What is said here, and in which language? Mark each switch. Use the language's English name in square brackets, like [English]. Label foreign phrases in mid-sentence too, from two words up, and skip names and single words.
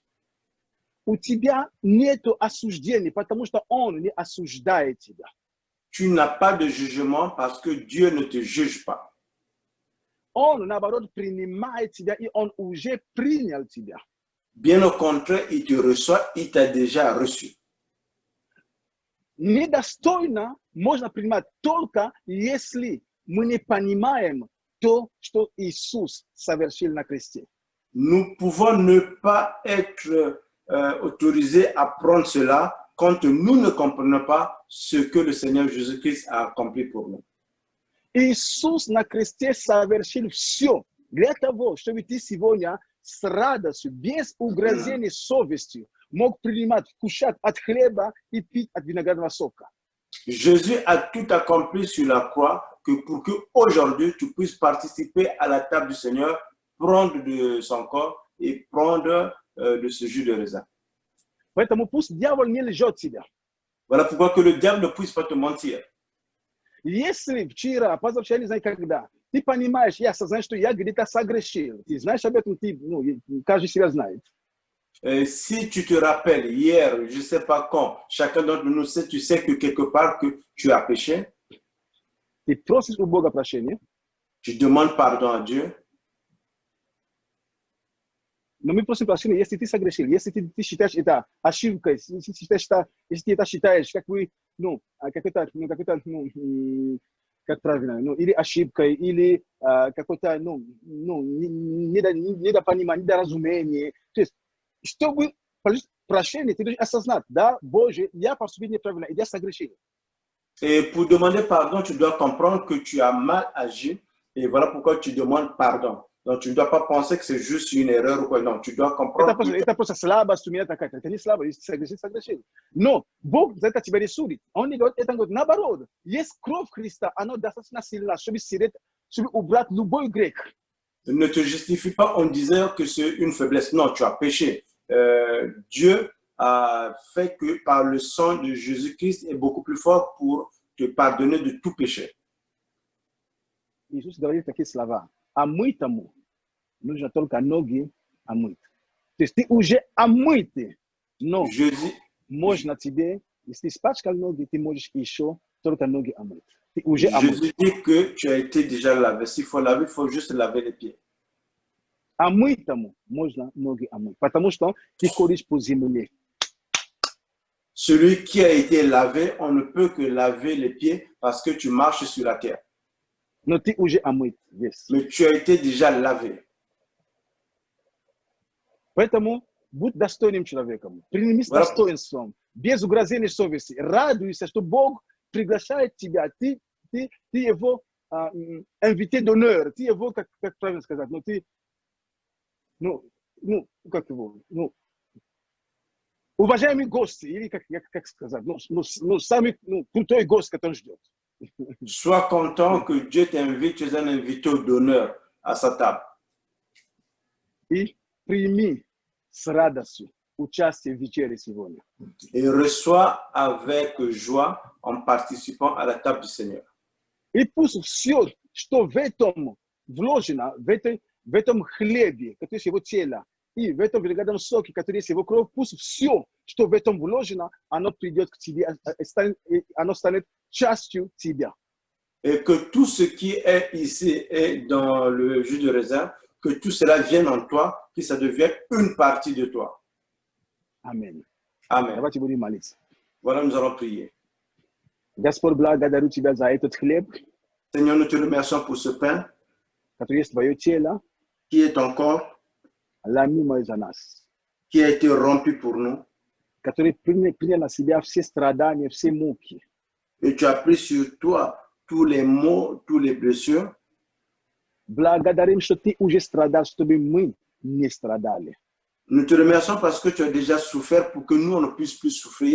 [Russian] У тебя нет осуждения, потому что Он не осуждает тебя. [French] tu n'as pas de jugement parce que Dieu ne te juge pas. [Russian] On nabarod priнимai тебя, и он уже принял тебя. [French] Bien au contraire, il te reçoit, il t'a déjà reçu. [Russian] Недостойно можно принимать только если мы не понимаем то, что Иисус совершил на кресте. [French] Nous pouvons ne pas être autorisés à prendre cela quand nous ne comprenons pas ce que le Seigneur Jésus-Christ a accompli pour nous. [Russian] Иисус на кресте совершил все для того, чтобы ты сегодня с радостью, без угрызения совести мог принимать, вкушать от хлеба и пить от виноградного сока. [French] Jésus a tout accompli sur la croix pour que aujourd'hui tu puisses participer à la table du Seigneur, prendre de son corps et prendre de ce jus de raisin. [Russian] Поэтому пусть дьявол не лжет тебя. [French] Voilà pourquoi que le diable ne puisse pas te mentir. [Russian] Если вчера, позавчера, не знаю когда, ты понимаешь, я осознаю, что я где-то согрешил. Ты знаешь об этом, ты, каждый себя знает. [French] Si tu te rappelles, hier, je ne sais pas quand, chacun d'entre nous sait, tu sais que quelque part que tu as péché. [Russian] Ты просишь у Бога прощения. [French] Tu demandes pardon à Dieu. [Russian] Но мы просим прощения, если ты согрешил, если ты считаешь это ошибкой, если ты это считаешь, как бы, как правильно, или ошибкой, или какое-то, недопонимание, недоразумение. То есть, чтобы получить прощение, ты должен осознать, да, Боже, я поступил неправильно, и я согрешил. [French] Et pour demander pardon, tu dois comprendre que tu as mal agi, et voilà pourquoi tu demandes pardon. Donc, tu ne dois pas penser que c'est juste une erreur ou quoi. Non, tu dois comprendre. [Russian] Это просто слабость у меня такая. Это не слабость, согрешил. Но Бог за это тебя не судит. Он не говорит, это говорит, наоборот. Есть кровь Христа, она достаточно сильна, чтобы убрать любой грех. [French] Ne te justifie pas en disant que c'est une faiblesse. Non, tu as péché. Dieu a fait que par le sang de Jésus-Christ est beaucoup plus fort pour te pardonner de tout péché. [Russian] Иисус говорит такие слова. Омытому нужно только ноги омыть. То есть ты уже омытый, но можно тебе, если ты испачкал ноги, ты можешь еще только ноги омыть. Ты уже омыт. [French] Jésus dit que tu as été déjà lavé. S'il faut laver, il faut juste laver les pieds. [Russian] Омытому можно ноги омыть, потому что ты ходишь по земле. [French] Celui qui a été lavé, on ne peut que laver les pieds parce que tu marches sur la terre. [Russian] Но ты уже омыт весь. [French] Mais tu as été déjà lavé. [Russian] Поэтому будь достойным человеком. Прими с достоинством, без угрызения совести. Радуйся, что Бог приглашает тебя. Ты его [French] invité d'honneur. [Russian] Ты его, как правильно сказать, но ты, как его, уважаемый гость, или как сказать, самый крутой гость, который ждет. [French] Sois content que Dieu t'invite, tu es un invité d'honneur à sa table. [Russian] И прими с радостью участие в вечере сегодня. [French] Et reçois avec joie en participant à la table du Seigneur. [Russian] И пусть все, что в этом вложено, в этом хлебе, который есть его тело, и в этом виноградном соке, который есть его кровь, пусть все, что в этом вложено, оно придет к тебе, оно станет частью тебя. [French] Et que tout ce qui est ici et dans le jus de raisin, que tout cela vienne en toi, que ça devienne une partie de toi. [Russian] Amen. [French] Amen. [Russian] Давайте будем молиться. [French] Voilà, nous allons prier. [Russian] Господь, благодарю Тебя за этот хлеб, [French] Seigneur, nous te remercions pour ce pain [Russian] который есть Твое тело, [French] qui est ton corps, [Russian] ломимое за нас, [French] qui a été rompu pour nous. [Russian] который принял на себя все страдания, все муки. [French] Et tu as pris sur toi tous les maux, tous les blessures. [Russian] Благодарим, что Ты уже страдал, чтобы мы не страдали. [French] Nous te remercions parce que tu as déjà souffert pour que nous, on ne puisse plus souffrir.